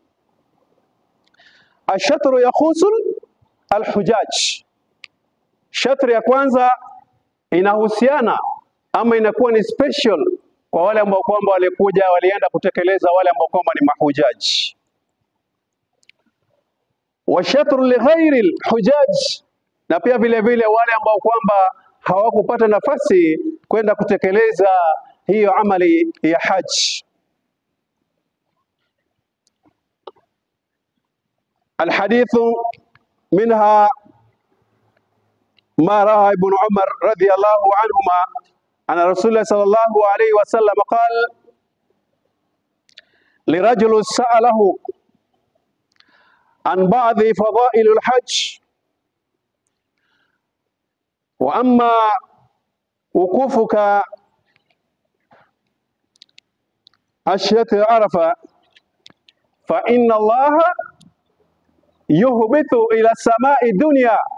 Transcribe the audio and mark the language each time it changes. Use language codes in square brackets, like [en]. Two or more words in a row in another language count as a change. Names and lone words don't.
[ar] الشطر يخص الحجاج, [sw] shatri ya kwanza inahusiana ama inakuwa ni special kwa wale ambao kwamba walikuja walienda kutekeleza, wale ambao kwamba ni mahujaji. [ar] والشطر لغير الحجاج, [sw] na pia vile vile wale ambao kwamba hawakupata nafasi kwenda kutekeleza hiyo amali ya haji. [ar] الحديث منها ما روى ابن عمر رضي الله عنهما أن رسول الله صلى الله عليه وسلم قال لرجل سأله عن بعض فضائل الحج، وأما وقوفك أشهر عرفة فإن الله يهبط إلى السماء الدنيا